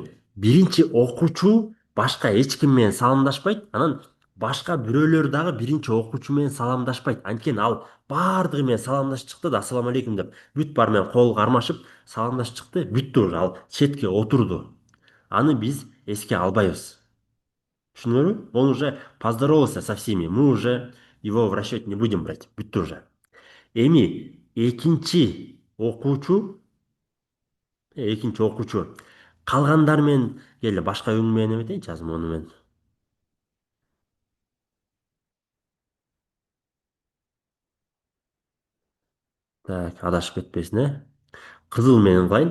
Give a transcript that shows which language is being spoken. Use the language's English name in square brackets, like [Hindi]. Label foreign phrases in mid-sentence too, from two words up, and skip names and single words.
[Kyrgyz] Биринчи окуучу башка эч ким менен саламдашпайт. Анан башка бирөөлөр дагы биринчи окуучу менен саламдашпайт. Анткени ал баардыгы менен саламдашып чыкты да, [Arabic] السلام عليكم [Kyrgyz] деп. Бүт баары менен кол кармашып саламдашып чыкты. Бүттү уже, ал четке отурду. Аны биз эске албайбыз. Шнуру, [Russian] он уже поздоровался со всеми. Мы уже его в расчет не будем брать. [Kyrgyz] Бүттү уже. Эми экинчи окуучу калгандар менен келе башка үң менен эметейинчи азыр муну мен. Так, адашып кетпесин, Кызыл менен кылайын.